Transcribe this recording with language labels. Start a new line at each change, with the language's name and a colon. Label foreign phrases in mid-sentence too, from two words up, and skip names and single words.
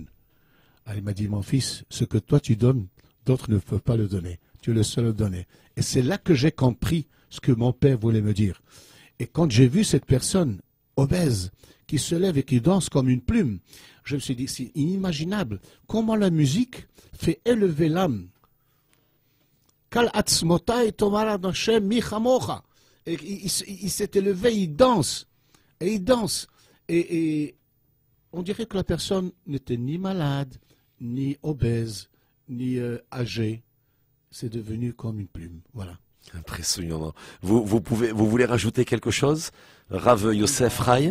French: Ah, il m'a dit, mon fils, ce que toi tu donnes, d'autres ne peuvent pas le donner. Tu es le seul à le donner. Et c'est là que j'ai compris ce que mon père voulait me dire. Et quand j'ai vu cette personne obèse qui se lève et qui danse comme une plume, je me suis dit, c'est inimaginable. Comment la musique fait élever l'âme.
Hebrew: כל עצמותי תאמרנה ה' מי כמוך.
French: Et il s'est élevé, il danse. Et il danse. Et on dirait que la personne n'était ni malade, ni obèse, ni âgée. C'est devenu comme une plume. Voilà. Impressionnant. Vous voulez rajouter quelque chose, Rav Yosef Rai?